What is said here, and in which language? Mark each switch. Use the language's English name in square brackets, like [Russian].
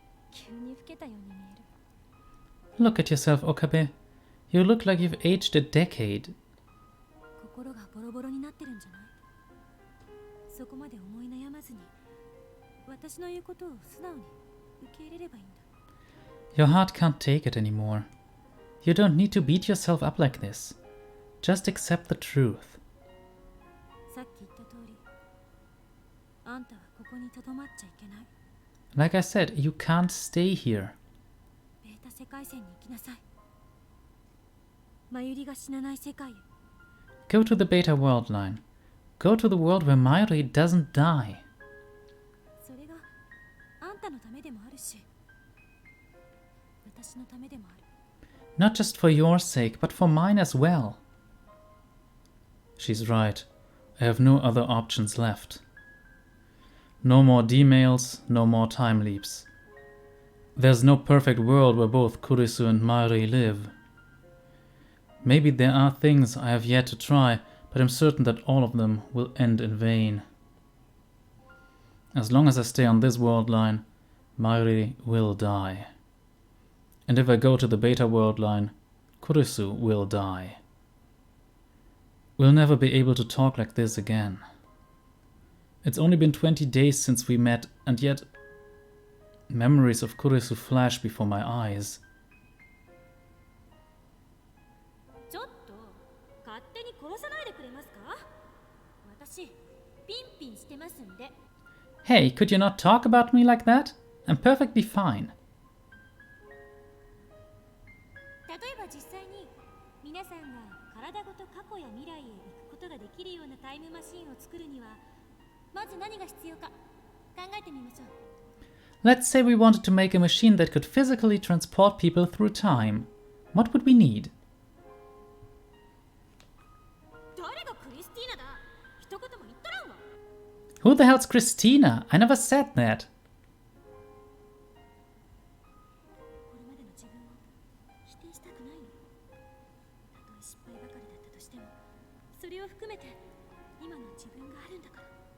[Japanese] 急に老けたように見える。 [English] Look at yourself, Okabe. You look like you've aged a decade. [Japanese] 心がボロボロになってるんじゃない？そこまで思い悩まずに、私の言うことを素直に受け入れればいいんだ。 [English] Your heart can't take it anymore. You don't need to beat yourself up like this. Just accept the truth. [Japanese] さっき言った通り、あんたはここにとどまっちゃいけない。 [English] Like I said, you can't stay here. [Japanese] ベータ世界線に行きなさい。マユリが死なない世界へ。 [English] Go to the beta world line. Go to the world where Mayuri doesn't die. [Japanese] それがあんたのためでもあるし、私のためでもある。 [English] Not just for your sake, but for mine as well. She's right. I have no other options left. No more D-mails, no more time leaps. There's no perfect world where both Kurisu and Mayuri live. Maybe there are things I have yet to try, but I'm certain that all of them will end in vain. As long as I stay on this world line, Mayuri will die. And if I go to the beta world line, Kurisu will die. We'll never be able to talk like this again. It's only been 20 days since we met, and yet memories of Kurisu flash before my eyes. [Japanese] ちょっと勝手に殺さないでくれますか？私ピンピンしてますんで。 [English] Hey, could you not talk about me like that? I'm perfectly fine. [Japanese] 例えば実際に皆さんが体ごと過去や未来へ行くことができるようなタイムマシンを作るにはまず何が必要か考えてみましょう。 [English] Let's say we wanted to make a machine that could physically transport people through time. What would we need? [Japanese] 誰がクリスティーナだ？一言も言っとらんわ。 [English] Who the hell's Christina? I never said that. [Japanese] これまでの自分を否定したくないの。たとえ失敗ばかりだったとしても、それを含めて今の自分があるんだから。